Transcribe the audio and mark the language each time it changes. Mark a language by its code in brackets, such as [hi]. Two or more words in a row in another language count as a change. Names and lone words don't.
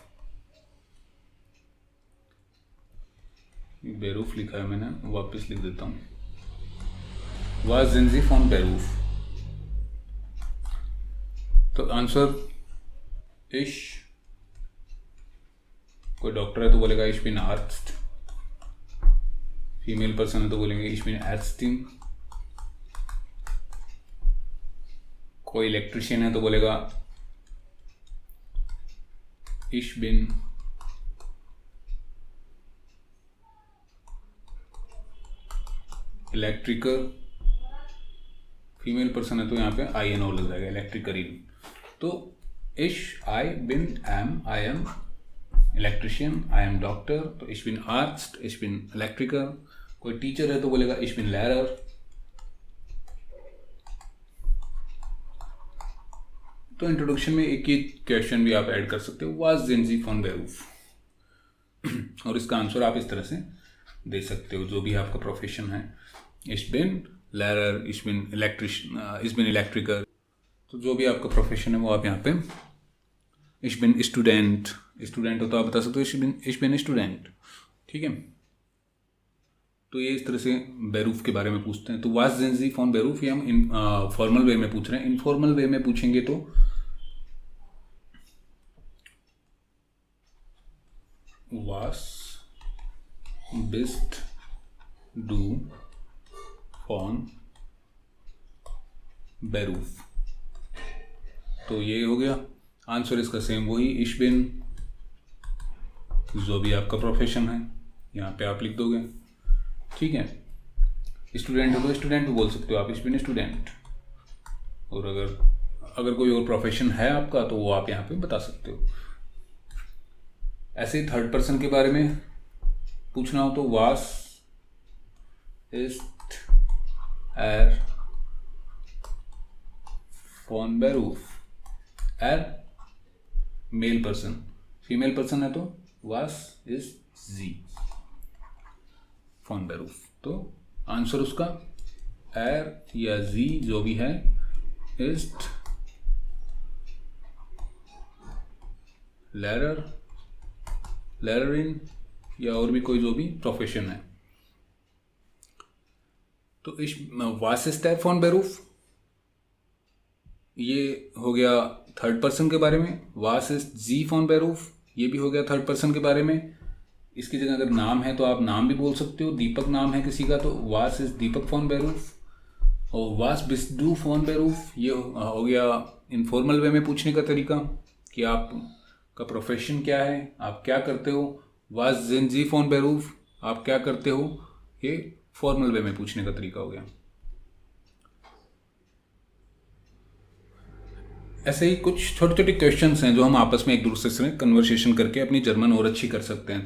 [hi] बेरूफ लिखा है मैंने, वापस लिख देता हूँ, [de] Was sind Sie von Beruf? [hi] तो आंसर इश, कोई डॉक्टर है तो बोलेगा [de] ich bin Arzt, [en] female person [hi] है तो बोलेंगे [de] ich bin Ärztin, [hi] कोई इलेक्ट्रिशियन है तो बोलेगा [de] ich bin Elektriker, [en] female person [hi] है तो यहाँ पे आई एन ओ लग जाएगा, इलेक्ट्रिकरिन। तो ich, I bin, am, [en] I am electrician, I am doctor, [hi] तो [de] ich bin Arzt, ich bin Elektriker. [hi] कोई टीचर है तो बोलेगा [de] ich bin Lehrer। [hi] तो इंट्रोडक्शन में एक ही क्वेश्चन भी आप ऐड कर सकते हो, [de] Was sind Sie von Beruf? [hi] और इसका आंसर आप इस तरह से दे सकते हो, जो भी आपका प्रोफेशन है, [de] ich bin Lehrer, ich bin Electrician, ich bin Electriker। [hi] तो जो भी आपका प्रोफेशन है वो आप यहाँ पे [de] ich bin Student, [hi] स्टूडेंट हो तो आप बता सकते हो [de] ich bin Student, [hi] ठीक है। तो ये इस तरह से बेरूफ के बारे में पूछते हैं। तो [de] Was sind Sie von Beruf [hi] ये हम [en] formal way [hi] में पूछ रहे हैं। [en] informal way [hi] में पूछेंगे तो [de] Was bist du von Beruf. [hi] तो ये हो गया आंसर इसका सेम वही, [de] ich bin, [hi] जो भी आपका प्रोफेशन है यहाँ पे आप लिख दोगे। ठीक है, स्टूडेंट हो तो स्टूडेंट भी बोल सकते हो आप, [de] ich bin Student. [hi] और अगर कोई और प्रोफेशन है आपका तो वो आप यहाँ पे बता सकते हो। ऐसे ही [en] third person [hi] के बारे में पूछना हो तो [de] Was ist er von Beruf. [hi] er [en] male person, female person [hi] है तो [de] Was ist sie von Beruf. [hi] तो आंसर उसका एर या जी जो भी है [de] ist Lehrerin [hi] या और भी कोई जो भी प्रोफेशन है। [de] तो इस Was ist er von Beruf, [hi] ये हो गया [en] third person [hi] के बारे में। [de] Was ist sie von Beruf, [hi] ये भी हो गया [en] third person [hi] के बारे में। इसकी जगह अगर नाम है तो आप नाम भी बोल सकते हो, दीपक नाम है किसी का तो [de] Was ist दीपक von Beruf। और Was bist du von Beruf, [hi] ये हो गया [en] informal way [hi] में पूछने का तरीका कि आप का प्रोफेशन क्या है, आप क्या करते हो। [de] Was sind Sie von Beruf, [hi] आप क्या करते हो, ये [en] formal way [hi] में पूछने का तरीका हो गया। ऐसे ही कुछ छोटे छोटे क्वेश्चंस हैं जो हम आपस में एक दूसरे से कन्वर्सेशन करके अपनी जर्मन और अच्छी कर सकते हैं।